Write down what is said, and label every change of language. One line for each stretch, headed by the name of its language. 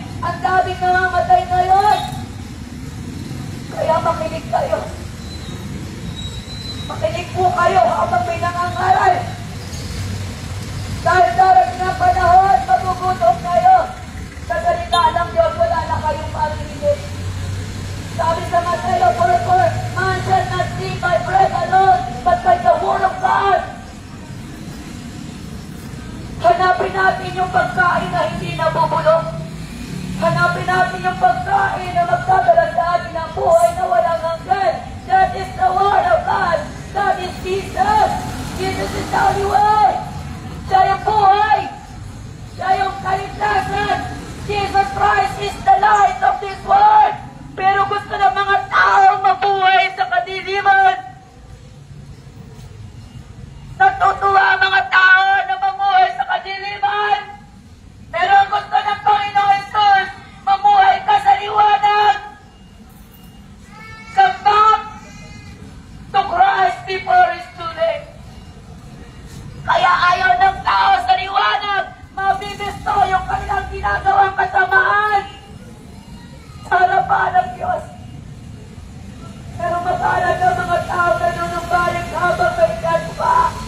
Filipino: Ang daming namamatay ngayon. Kaya makinig kayo. Makinig po kayo habang may nangangaral. Dahil darating na panahon, magugutom kayo. Sa salita ng Diyos, wala na kayong marinig. Sabi sa Mateo 4:4,
English: man shall not live by bread alone, but by the word of God.
Filipino: Hanapin natin yung pagkain na hindi nabubulok. Hanapin natin yung pagkain na magdadala sa atin ng buhay na walang hanggan.
English: That is the word of God. That is Jesus. Jesus is the only way.
Filipino: Siya yung buhay. Siya yung kaligtasan.
English: Jesus Christ is the light of this world.
Filipino: Pero gusto ng mga tao mabuhay sa kadiliman. Natutuwa ang mga tao na mamuhay sa kadiliman. Pero ang gusto ng Panginoon Jesus, mamuhay ka sa liwanag.
English: Come back to Christ before it's too late.
Filipino: Kaya ayaw ng tao sa liwanag, mabibisto yung kanilang ginagawang kasamaan sa harapan ng Diyos. Pero matalag ang mga tao na nunumbalik habang may God pa.